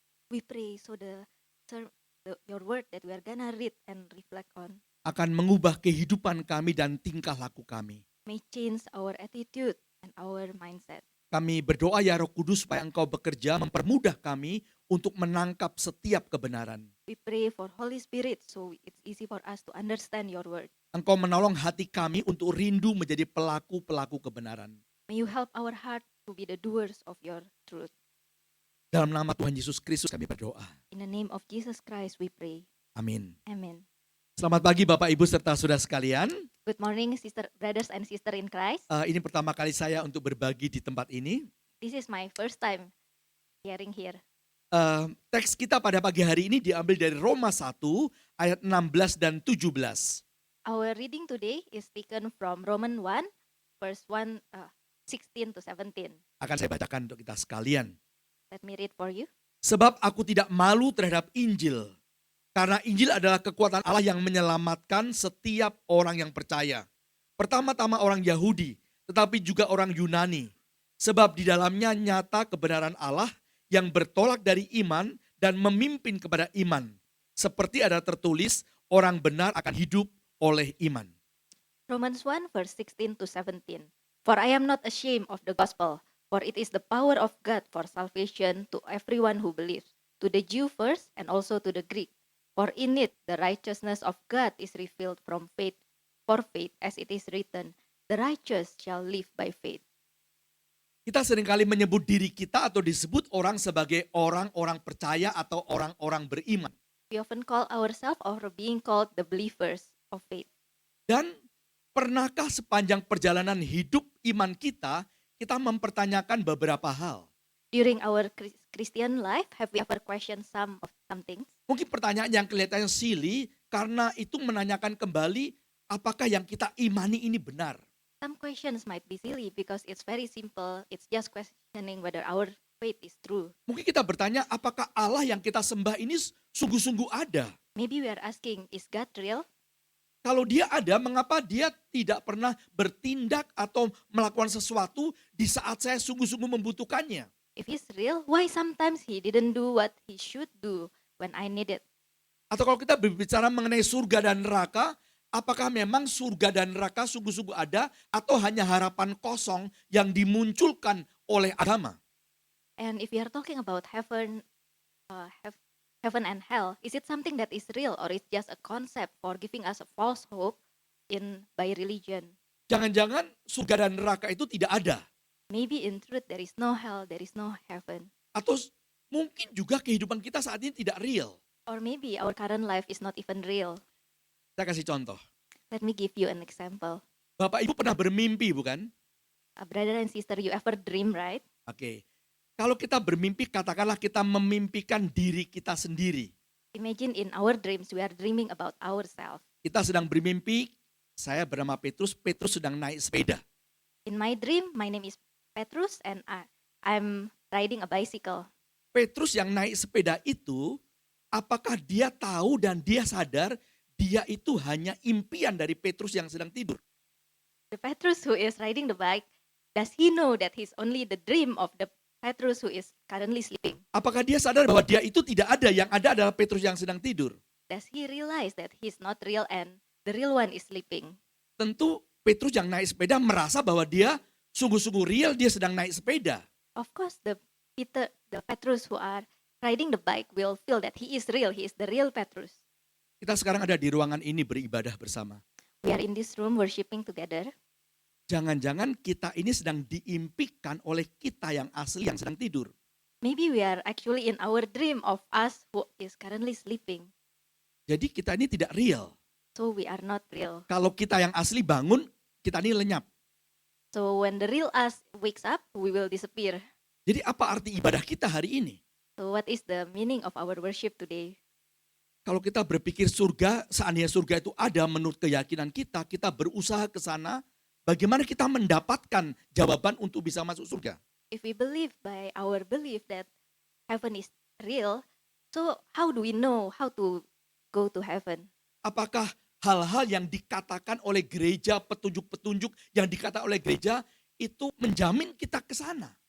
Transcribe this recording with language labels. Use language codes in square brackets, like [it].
[en] We pray so your word that we are gonna read and reflect on [id] akan mengubah kehidupan kami dan tingkah laku kami. [en] may change our attitude and our mindset. [id] Kami berdoa ya Roh Kudus supaya Engkau bekerja mempermudah kami untuk menangkap setiap kebenaran. [en] We pray for Holy Spirit so it's easy for us to understand your word. [id] Engkau menolong hati kami untuk rindu menjadi pelaku-pelaku kebenaran. [en] May you help our heart to be the doers of your truth. [id] Dalam nama Tuhan Yesus Kristus kami berdoa. [en] In the name of Jesus Christ we pray. [id] Amin. [en] Amen. [id] Selamat pagi Bapak Ibu serta saudara sekalian. [en] Good morning, brothers and sisters in Christ. [id] Ini pertama kali saya untuk berbagi di tempat ini. [en] This is my first time hearing here. [id] Teks kita pada pagi hari ini diambil dari Roma 1 ayat 16 dan 17. [en] Our reading today is taken from Romans 1 verse 16 to 17. [id] Akan saya bacakan untuk kita sekalian. [en] Let me read for you. [id] Sebab aku tidak malu terhadap Injil. Karena Injil adalah kekuatan Allah yang menyelamatkan setiap orang yang percaya. Pertama-tama orang Yahudi, tetapi juga orang Yunani. Sebab di dalamnya nyata kebenaran Allah yang bertolak dari iman dan memimpin kepada iman. Seperti ada tertulis, orang benar akan hidup oleh iman. [en] Romans 1 verse 16 to 17. For I am not ashamed of the gospel, for it is the power of God for salvation to everyone who believes, to the Jew first and also to the Greek. For in it the righteousness of God is revealed from faith for faith, as it is written, the righteous shall live by faith. [id] Kita seringkali menyebut diri kita atau disebut orang sebagai orang-orang percaya atau orang-orang beriman. [en] We often call ourselves or being called the believers of faith. [id] Dan pernahkah sepanjang perjalanan hidup iman kita mempertanyakan beberapa hal? [en] During our Christian life, have we ever questioned some things? [id] Mungkin pertanyaan yang kelihatannya silly karena itu menanyakan kembali apakah yang kita imani ini benar. [en] Some questions might be silly because it's very simple. It's just questioning whether our faith is true. [id] Mungkin kita bertanya apakah Allah yang kita sembah ini sungguh-sungguh ada? [en] Maybe we are asking, is God real? [id] Kalau dia ada, mengapa dia tidak pernah bertindak atau melakukan sesuatu di saat saya sungguh-sungguh membutuhkannya? [en] If he's real, why sometimes he didn't do what he should do when I need it. [id] Atau kalau kita berbicara mengenai surga dan neraka, apakah memang surga dan neraka sungguh-sungguh ada atau hanya harapan kosong yang dimunculkan oleh agama? [en] And if we are talking about heaven, heaven and hell, is it something that is real or it's just a concept for giving us a false hope by religion? [id] Jangan-jangan surga dan neraka itu tidak ada. [en] Maybe in truth there is no hell, there is no heaven. [id] Atau mungkin juga kehidupan kita saat ini tidak real. [en] Or maybe our current life is not even real. [id] Saya kasih contoh. [en] Let me give you an example. [id] Bapak Ibu pernah bermimpi bukan? [en] Brother and sister, you ever dream, right? [id] Oke. Kalau kita bermimpi, katakanlah kita memimpikan diri kita sendiri. [en] Imagine in our dreams, we are dreaming about ourselves. [id] Kita sedang bermimpi, saya bernama Petrus, Petrus sedang naik sepeda. [en] In my dream, my name is Petrus and I'm riding a bicycle. [id] Petrus yang naik sepeda itu, apakah dia tahu dan dia sadar dia itu hanya impian dari Petrus yang sedang tidur? [en] The Petrus who is riding the bike, does he know that he's only the dream of the Petrus who is currently sleeping? [id] Apakah dia sadar bahwa dia itu tidak ada, yang ada adalah Petrus yang sedang tidur? [en] Does he realize that he's not real and the real one is sleeping? [id] Tentu Petrus yang naik sepeda merasa bahwa dia sungguh-sungguh real, dia sedang naik sepeda. [en] Of course, the Petrus who are riding the bike will feel that he is real, he is the real Petrus. [id] Kita sekarang ada di ruangan ini beribadah bersama. [en] We are in this room worshiping together. [id] Jangan-jangan kita ini sedang diimpikan oleh kita yang asli yang sedang tidur. [en] Maybe we are actually in our dream of us who is currently sleeping. [id] Jadi kita ini tidak real. [en] So we are not real. [id] Kalau kita yang asli bangun, kita ini lenyap. [en] So when the real us wakes up, we will disappear. [id] Jadi apa arti ibadah kita hari ini? [en] So what is the meaning of our worship today? [id] Kalau kita berpikir surga, seandainya surga itu ada menurut keyakinan kita, kita berusaha ke sana, bagaimana kita mendapatkan jawaban untuk bisa masuk surga? [en] If we believe by our belief that heaven is real, so how do we know how to go to heaven? [id] Apakah hal-hal yang dikatakan oleh gereja, petunjuk-petunjuk yang dikatakan oleh gereja, itu menjamin kita ke sana?